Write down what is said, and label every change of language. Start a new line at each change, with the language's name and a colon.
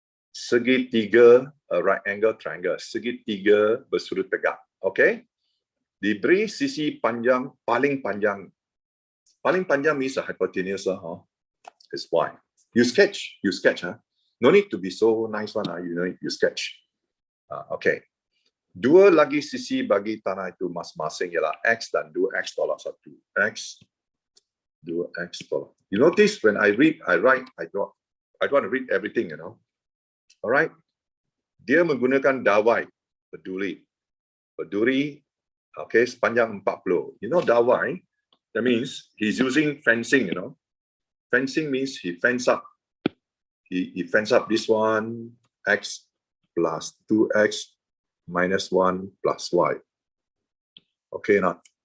Malay: Segitiga,
English: a right angle triangle,
Malay: segitiga bersudut tegak. Okay, diberi sisi panjang paling panjang. Paling panjang
English: means a hypotenuse, is y. You sketch, No need to be so nice one, you sketch. Okay.
Malay: Dua lagi sisi bagi tanah itu masing-masing ialah x dan 2x tolak 1. X, 2x tolak.
English: You notice when I read, I write, I don't want to read everything, Alright.
Malay: Dia menggunakan dawai, peduli. Peduli, okay, sepanjang 40.
English: You know
Malay: dawai?
English: That means he's using fencing, Fencing means he fence up. He fence up this one, x plus 2x minus 1 plus y. Okay, not?